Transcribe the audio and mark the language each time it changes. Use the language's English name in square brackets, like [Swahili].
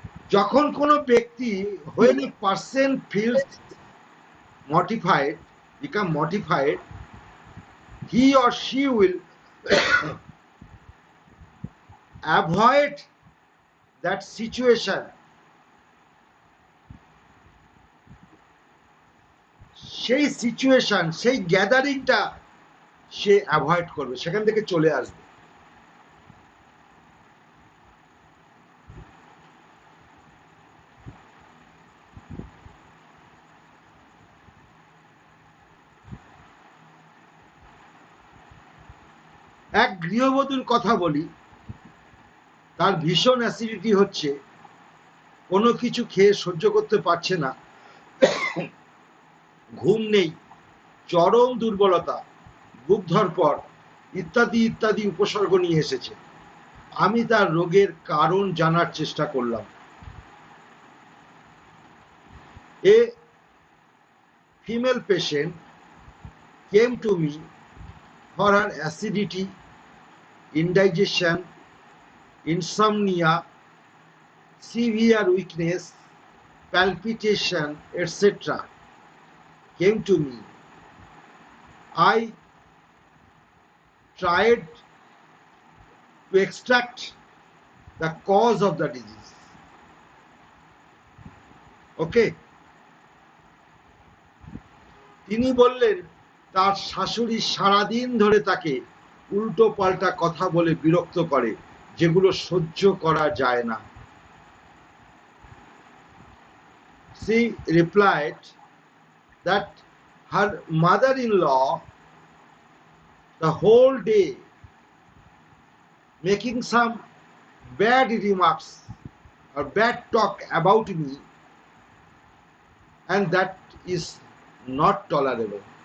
[Bangla] যখন কোনো ব্যক্তি [English] when a person feels mortified, become mortified, he or she will avoid that situation. [Bangla] সেই situation, সেই গ্যাদারিংটা সে অ্যাভয়েড করবে, সেখান থেকে চলে আসবে। এক গৃহবধূর কথা বলি, তার ভীষণ অ্যাসিডিটি হচ্ছে, কোনো কিছু খেয়ে সহ্য করতে পারছে না, ঘুম নেই, চরম দুর্বলতা, বুক ধড়ফড় ইত্যাদি ইত্যাদি উপসর্গ নিয়ে এসেছে। আমি তার রোগের কারণ জানার চেষ্টা করলাম। [English] A female patient came to me for her acidity, indigestion, insomnia, severe weakness, palpitation, etc. came to me. I tried to extract the cause of the disease. Okay? [Bangla] তিনি বললেন তার শাশুড়ি সারাদিন ধরে তাকে উল্টো পাল্টা কথা বলে বিরক্ত করে, যেগুলো সহ্য করা যায় না। [English] She replied that her mother-in-law the whole day making some bad remarks or bad talk about me, and that is not tolerable.